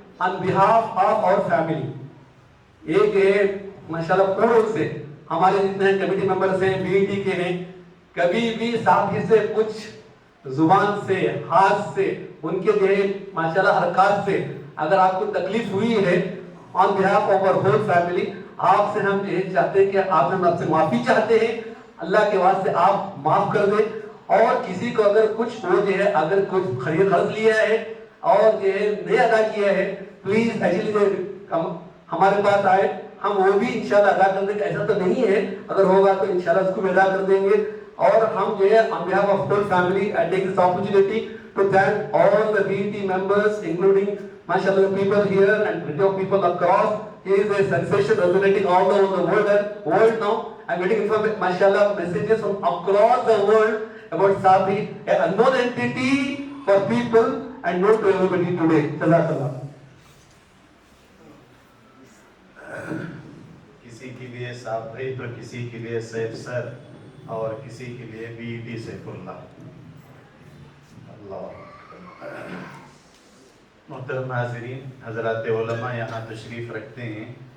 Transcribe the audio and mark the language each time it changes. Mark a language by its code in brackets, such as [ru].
[en] on behalf of our family [hi] एक है माशाल्लाह पूर्ण से हमारे जितने कमेटी मेंबर्स हैं बीईटी के हैं, कभी भी साथी से कुछ जुबान से हाथ से उनके जो है माशाल्लाह हरकत से अगर आपको तकलीफ हुई है, [en] on behalf of our whole family [hi] आपसे हम ये चाहते हैं कि आपसे माफी चाहते हैं, अल्लाह के वास्ते आप माफ कर दें. और किसी को अगर कुछ हो जो है अगर कुछ खर्च लिया है और जो है नहीं अदा किया है, प्लीज एक्चुअली हमारे पास आए, हम वो भी इंशाल्लाह अदा कर देंगे. ऐसा तो नहीं है, अगर होगा तो इंशाल्लाह उसको भी अदा कर देंगे. और हम जो है [en] on behalf of whole family I take this opportunity to thank all the BET members including mashallah people here and plenty of people across. He is a sensation resonating all over the world now. I'm getting information mashallah messages from across the world about Safi, an unknown entity for people and known to everybody today. Jazakallah. [hi] किसी के लिए साफ भाई तो किसी के लिए Saif sir और किसी के लिए बीईटी सैफुल्लाह. अल्लाह. मोहतरम हाज़रीन, हज़रात उलमा यहाँ तशरीफ़ रखते हैं.